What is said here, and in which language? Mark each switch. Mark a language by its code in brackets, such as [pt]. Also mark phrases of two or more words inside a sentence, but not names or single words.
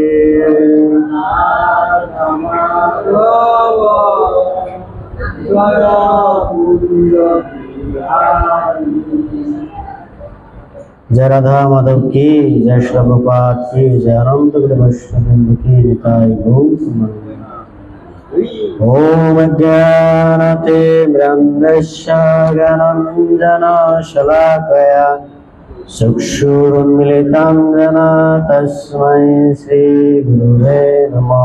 [hi] जय राधा माधव की जय श्री प्रभुपाद की जय अनंत गुरु वैष्णव की निताई गौर। [sa] ओम ज्ञानतिमिरन्धस्य ज्ञानाञ्जनशलाकया चक्षुरुन्मीलितं येन तस्मै श्रीगुरुवे नमः।